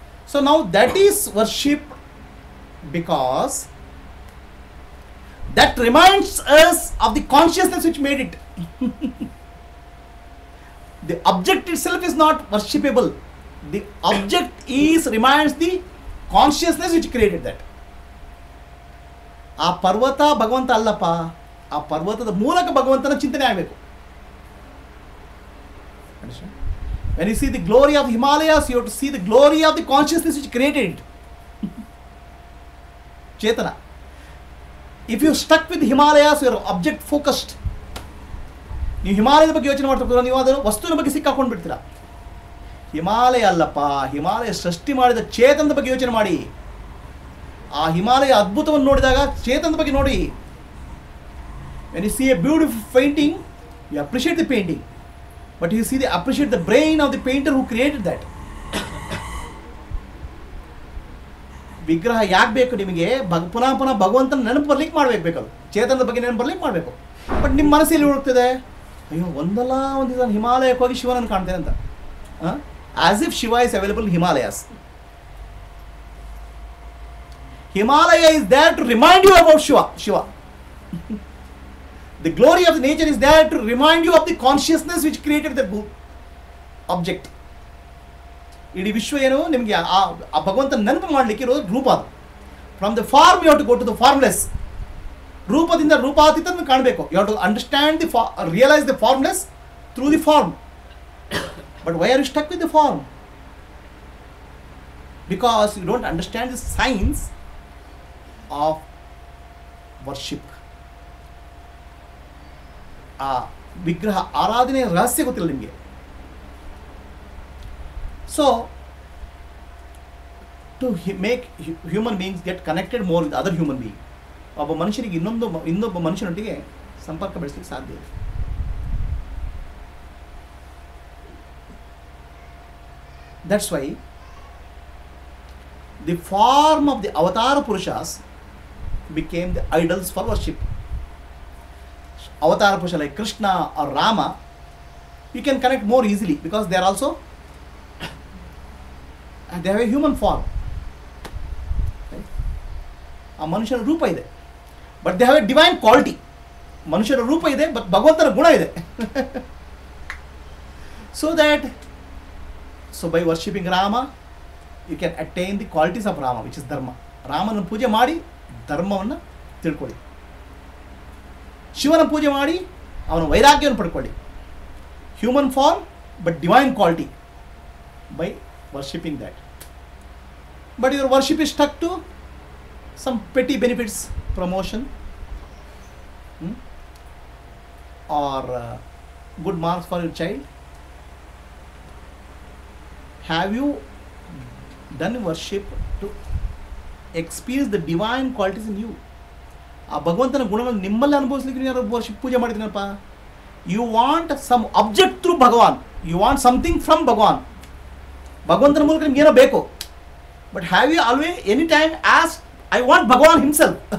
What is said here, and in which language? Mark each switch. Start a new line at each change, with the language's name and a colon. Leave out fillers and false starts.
English: So now that is worship, because that reminds us of the consciousness which made it. The object itself is not worshipable. The object reminds the consciousness which created that.
Kannada: ಆ ಪರ್ವತ ಭಗವಂತ ಅಲ್ಲಪ್ಪ, ಆ ಪರ್ವತದ ಮೂಲಕ ಭಗವಂತನ ಚಿಂತನೆ ಆಗಬೇಕು.
English: When you see the glory of Himalayas, you have to see the glory of the consciousness which created it. Chetana. If you stuck with Himalayas, you are object focused.
Kannada: ನೀವು ಹಿಮಾಲಯದ ಬಗ್ಗೆ ಯೋಚನೆ ಮಾಡ್ತಾ ನೀವು ಅದನ್ನು ವಸ್ತುವಿನ ಬಗ್ಗೆ ಸಿಕ್ಕಾಕೊಂಡು ಬಿಡ್ತೀರಾ. ಹಿಮಾಲಯ ಅಲ್ಲಪ್ಪ, ಹಿಮಾಲಯ ಸೃಷ್ಟಿ ಮಾಡಿದ ಚೇತನದ ಬಗ್ಗೆ ಯೋಚನೆ ಮಾಡಿ. ಆ ಹಿಮಾಲಯ ಅದ್ಭುತವನ್ನು ನೋಡಿದಾಗ ಚೇತನದ ಬಗ್ಗೆ ನೋಡಿ.
English: When you see a beautiful painting, you appreciate the painting. But you see, appreciate the brain of the painter who created that.
Kannada: ವಿಗ್ರಹ ಯಾಕೆ ಬೇಕು ನಿಮಗೆ? ಪುನಃ ಪುನಃ ಭಗವಂತನ ನೆನಪು ಬರ್ಲಿಕ್ಕೆ ಮಾಡ್ಬೇಕು, ಬೇಕದು ಚೇತನದ ಬಗ್ಗೆ ನೆನಪು ಬರ್ಲಿಕ್ಕೆ ಮಾಡಬೇಕು. ಬಟ್ ನಿಮ್ಮ ಮನಸ್ಸಲ್ಲಿ ಹೋಗ್ತದೆ, ಅಯ್ಯೋ ಒಂದಲ್ಲ ಒಂದು ದಿನ ಹಿಮಾಲಯಕ್ಕೆ ಹೋಗಿ ಶಿವನನ್ನು ಕಾಣ್ತೇನೆ ಅಂತ.
English: As if Shiva is available in Himalayas. Himalaya is there to remind you about Shiva. The glory of the nature is there to remind you of the consciousness which created the object.
Kannada: ಇಡೀ ವಿಶ್ವ ಏನು ನಿಮಗೆ ಆ ಭಗವಂತನ ನೆನಪು ಮಾಡಲಿಕ್ಕೆ ಇರೋದು ರೂಪ.
English: ಅದು from the form you have to go to the formless.
Kannada: ರೂಪದಿಂದ ರೂಪಾತೀತನ್ನು ಕಾಣಬೇಕು.
English: You have to understand the realise the formless through the form. But why are you stuck with the form? Because you don't understand the science of worship.
Kannada: ಆ ವಿಗ್ರಹ ಆರಾಧನೆಯ ರಹಸ್ಯ ಗೊತ್ತಿಲ್ಲ ನಿಮಗೆ.
English: so to make human beings get connected more with other human being,
Kannada: ಒಬ್ಬ ಮನುಷ್ಯನಿಗೆ ಇನ್ನೊಬ್ಬ ಮನುಷ್ಯನೊಟ್ಟಿಗೆ ಸಂಪರ್ಕ ಬೆಳೆಸಲಿಕ್ಕೆ ಸಾಧ್ಯ ಇದೆ.
English: That's why the form of the avatar purushas became the idols for worship. Avatar Purusha like Krishna or Rama, you can connect more easily because they are also they have a human form.
Kannada: ಆ ಮನುಷ್ಯನ ರೂಪ ಇದೆ, but
English: They have a divine quality.
Kannada: ಮನುಷ್ಯನ ರೂಪ ಇದೆ, but ಭಗವಂತನ ಗುಣ ಇದೆ.
English: So by worshipping Rama you can attain the qualities of Rama, which is dharma.
Kannada: ರಾಮನ ಪೂಜೆ ಮಾಡಿ ಧರ್ಮವನ್ನು ತಿಳ್ಕೊಳ್ಳಿ. ಶಿವನ ಪೂಜೆ ಮಾಡಿ ಅವನ ವೈರಾಗ್ಯವನ್ನು ಪಡ್ಕೊಳ್ಳಿ.
English: Human form but divine quality by worshipping that. But your worship is stuck to some petty benefits, promotion, or good marks for your child. Have you done worship to experience the divine qualities in you?
Kannada: ಆ ಭಗವಂತನ ಗುಣಗಳನ್ನು ನಿಮ್ಮಲ್ಲಿ ಅನುಭವಿಸ್ಲಿಕ್ಕೆ ನೀವು worship ಪೂಜೆ ಮಾಡಿದ್ದೀನಪ್ಪ.
English: You want some object through Bhagwan, you want something from Bhagwan.
Kannada: ಭಗವಂತನ ಮೂಲಕ ನಿಮ್ಗೆ ಏನೋ ಬೇಕು.
English: But have you always any time ask I want Bhagwan himself.